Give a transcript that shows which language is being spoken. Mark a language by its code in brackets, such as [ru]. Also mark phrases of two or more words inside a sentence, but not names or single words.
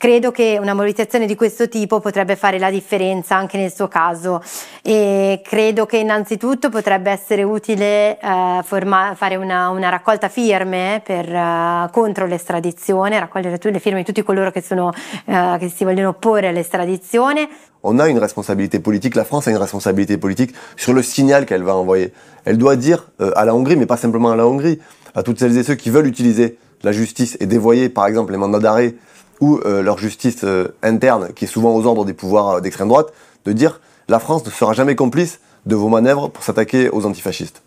[it] credo che una mobilitazione di questo tipo potrebbe fare la differenza anche nel suo caso, e credo che innanzitutto potrebbe essere utile fare una raccolta firme contro l'estradizione, raccogliere le firme di tutti coloro che si vogliono opporre all'estradizione. [fr] On a une responsabilité politique, la France a une responsabilité politique sur le signal qu'elle va envoyer. Elle doit dire à la Hongrie, mais pas simplement à la Hongrie, à toutes celles et ceux qui veulent utiliser la justice et dévoyer par exemple les mandats d'arrêt ou leur justice interne, qui est souvent aux ordres des pouvoirs d'extrême droite, de dire la France ne sera jamais complice de vos manœuvres pour s'attaquer aux antifascistes.